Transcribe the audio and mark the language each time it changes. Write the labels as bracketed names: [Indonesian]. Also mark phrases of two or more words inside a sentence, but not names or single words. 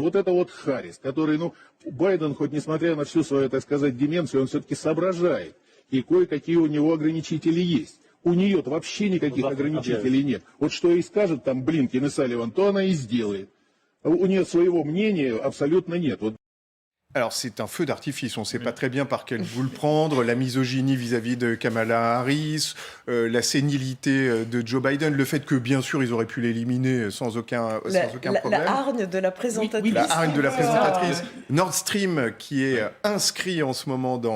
[Russian] Вот это вот Харрис, который, ну, Байден, хоть несмотря на всю свою, так сказать, деменцию, он все-таки соображает. И кое-какие у него ограничители есть. У нее-то вообще никаких ограничителей нет. Вот что и скажет там Блинкен и Салливан, то она и сделает. У нее своего мнения абсолютно нет. Вот. [French] Alors, c'est un feu d'artifice. On ne sait pas très bien par quel bout le prendre. La misogynie vis-à-vis de Kamala Harris, la sénilité de Joe Biden, le fait que, bien sûr, ils auraient pu l'éliminer sans aucun problème. La hargne de la présentatrice. La hargne de la présentatrice. Nord Stream, qui est inscrit en ce moment dans...